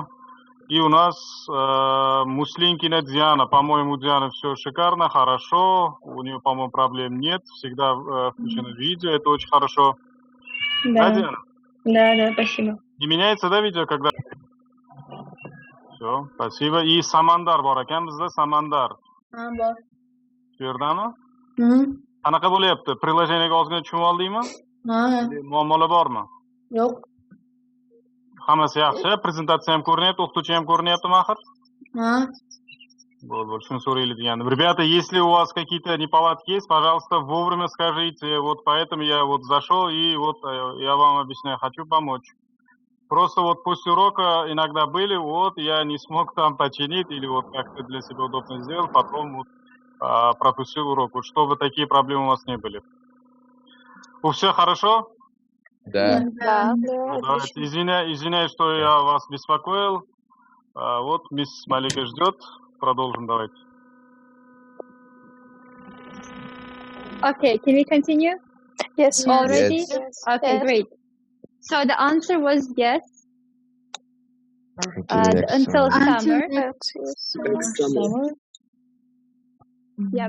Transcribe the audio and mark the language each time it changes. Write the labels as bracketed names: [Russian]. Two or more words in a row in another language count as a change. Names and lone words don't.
[Russian] И у нас Муслинкина Диана. По-моему, Диана все шикарно, хорошо. У нее, по-моему, проблем нет. Всегда включено видео, это очень хорошо. Да, Диана? Да, спасибо. Не меняется, да, видео, когда... Все, спасибо. И Самандар [Uzbek] бар ekan bizda, [Russian] Самандар. [Uzbek] Bor. Shu yerdami? Qanaqa bo'lyapti? Приложениеga ozgina tushunib oldingmi? Muammolar bormi? Yo'q. Hammasi yaxshi, prezentatsiya ham ko'rinyapti, o'qituvchi ham ko'rinyaptimi axir? Вот, shuni so'raylik degandim. [Russian] Ребята, если у вас какие-то неполадки есть, пожалуйста, вовремя скажите. Вот поэтому я вот зашел и вот я вам объясняю, хочу помочь. Просто вот после урока иногда были, вот я не смог там починить или вот как-то для себя удобно сделал, потом вот пропустил урок, вот, чтобы такие проблемы у вас не были. У всех хорошо? Да. Давайте, извиняюсь, что я вас беспокоил. Вот мисс Малика ждет. Продолжим, давайте. [English] Okay, can we continue? Yes. Already? Yes. Okay, Yes. great. So the answer was yes. Until summer. Yep.